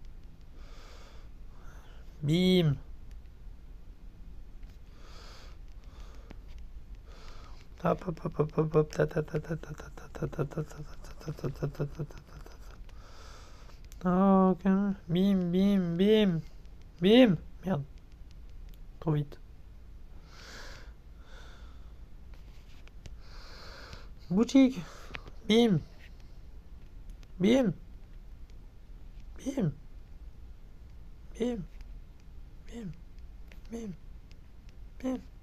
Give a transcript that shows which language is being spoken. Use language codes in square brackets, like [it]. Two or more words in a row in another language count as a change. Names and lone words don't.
[fr] Bim. Hop hop hop hop hop hop ta ta ta ta ta ta ta ta ta ta ta ta ta ta ta ta. Ok. Bim bim bim bim. Merde. Trop vite. Boutique. Bim. Bim. Bim. Bim. Bim. Bim. Bim.